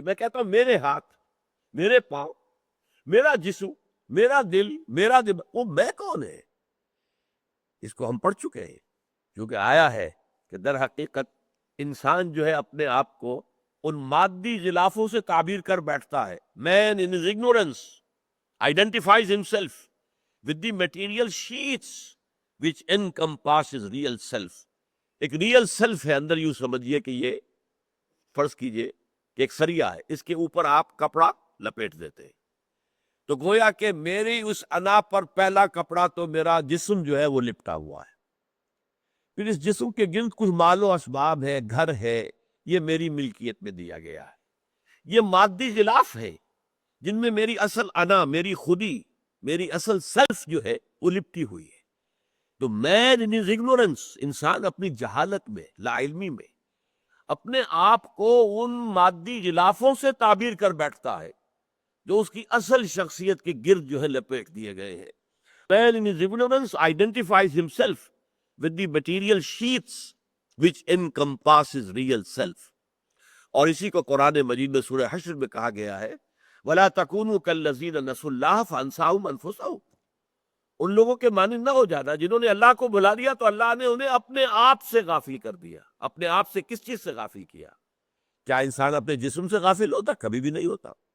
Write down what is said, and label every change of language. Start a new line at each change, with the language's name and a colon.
Urdu: میں کہتا ہوں میرے ہاتھ، میرے پاؤں، میرا جسم، میرا دل، میرا دماغ، وہ میں کون ہے؟ اس کو ہم پڑھ چکے ہیں کیونکہ آیا ہے کہ در حقیقت انسان جو ہے اپنے آپ کو ان مادی غلافوں سے تعبیر کر بیٹھتا ہے.
English: Man in his ignorance identifies himself with the material sheets which encompasses real self.
Urdu: ایک ریئل سیلف ہے اندر، یوں سمجھیے کہ یہ فرض کیجئے کہ ایک سریا ہے، اس کے اوپر آپ کپڑا لپیٹ دیتے ہیں تو گویا کہ میری اس انا پر پہلا کپڑا تو میرا جسم جو ہے وہ لپٹا ہوا ہے. پھر اس جسم کے گرد کچھ مال و اسباب ہے، گھر ہے، یہ میری ملکیت میں دیا گیا ہے. یہ مادی غلاف ہے جن میں میری اصل انا، میری خودی، میری اصل سیلف جو ہے وہ لپٹی ہوئی ہے. تو
English: man in his ignorance,
Urdu: انسان اپنی جہالت میں، لا علمی میں اپنے آپ کو ان مادی غلافوں سے تعبیر کر بیٹھتا ہے جو اس کی اصل شخصیت کے گرد جو ہے لپیٹ دیے گئے ہیں.
English: Man in his ignorance identifies himself with the material sheets which encompasses real self.
Urdu: اور اسی کو قرآن مجید میں سورہ حشر میں کہا گیا ہے
Arabic: وَلَا تَكُونُوا كَالَّذِينَ نَسُوا اللَّهَ فَأَنسَاهُمْ أَنفُسَهُمْ.
Urdu: ان لوگوں کے مانند نہ ہو جانا جنہوں نے اللہ کو بھلا دیا تو اللہ نے انہیں اپنے آپ سے غافل کر دیا. اپنے آپ سے کس چیز سے غافل کیا؟ کیا انسان اپنے جسم سے غافل ہوتا؟ کبھی بھی نہیں ہوتا.